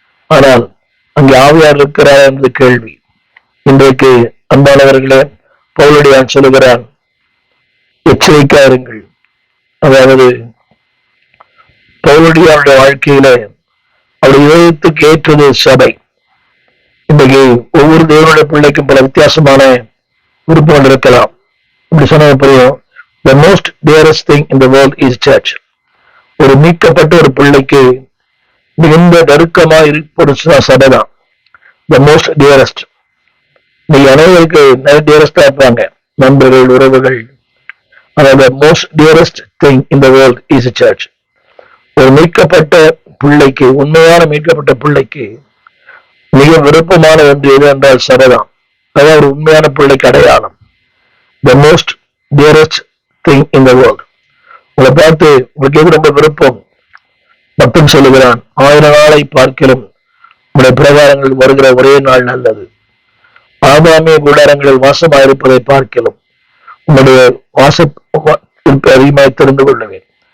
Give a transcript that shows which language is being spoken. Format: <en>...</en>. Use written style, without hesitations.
<ta>ஆனால் அங்கே ஆவியார் இருக்கிறார் என்று கேள்வி. இன்றைக்கு அன்பானவர்களே, பவுலடியான் சொல்லுகிறான், எச்சரிக்கையாருங்கள். அதாவது பவுலடியானுடைய வாழ்க்கையில அவருடைய இதயத்துக்கு ஏற்றது சபை. இன்றைக்கு ஒவ்வொரு தேவனுடைய பிள்ளைக்கும் பல வித்தியாசமான விருப்பங்கள் இருக்கலாம். இப்படி சொன்னது புரியும்.</ta> <en>The most dearest thing in the world is church.</en> <ta>ஒரு மீட்கப்பட்ட ஒரு பிள்ளைக்கு மிகுந்த நெருக்கமா இருப்பது சபை தான்.</ta> <en>The most dearest.</en> <ta>நீங்க அனைவருக்கு டியரஸ்டா இருப்பாங்க, நண்பர்கள், உறவுகள்.</ta> <en>அதாவது most dearest thing in the world is a church.</en> <ta>ஒரு மீட்கப்பட்ட பிள்ளைக்கு, உண்மையான மீட்கப்பட்ட பிள்ளைக்கு மிக விருப்பமான ஒன்று எது என்றால் சபைதான். அதாவது ஒரு உண்மையான பிள்ளைக்கு அடையாளம்.</ta> <en>The most dearest thing in the world.</en> <ta>உங்களை பார்த்து உங்களுக்கு எது ரொம்ப விருப்பம்? பக்தன் சொல்லுகிறான், 1000 நாளை பார்க்கிலும் உங்களுடைய பிரகாரங்கள் வருகிற ஒரே நாள் நல்லது. ஆதாமிய கூடாரங்களில் வாசமாயிருப்பதை பார்க்கிலும் உங்களுடைய வாசத்திற்கு அதிகமாக தெரிந்து கொள்ளுவேன்.</ta>